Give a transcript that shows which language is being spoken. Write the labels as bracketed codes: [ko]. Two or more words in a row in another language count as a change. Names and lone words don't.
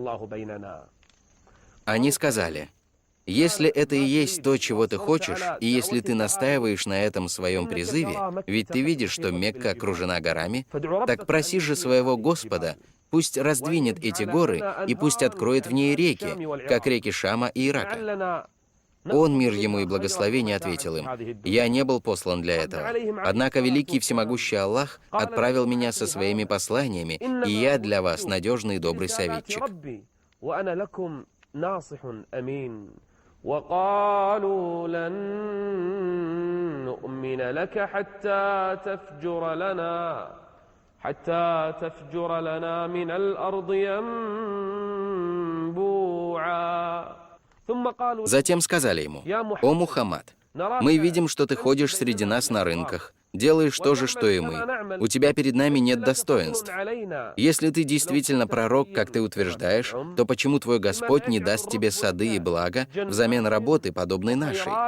[ru] Они сказали: «Если это и есть то, чего ты хочешь, и если ты настаиваешь на этом своем призыве, ведь ты видишь, что Мекка окружена горами, так проси же своего Господа, пусть раздвинет эти горы и пусть откроет в ней реки, как реки Шама и Ирака». Он, мир ему и благословение, ответил им: «Я не был послан для этого. Однако великий и всемогущий Аллах отправил меня со своими посланиями, и я для вас надежный и добрый советчик». [ar] وقالوا لن نؤمن لك حتى تفجر لنا من الأرض ينبوعا. [ru] Затем сказали ему: «О Мухаммад, мы видим, что ты ходишь среди нас на рынках, делаешь то же, что и мы. У тебя перед нами нет достоинств. Если ты действительно пророк, как ты утверждаешь, то почему твой Господь не даст тебе сады и блага взамен работы, подобной нашей?»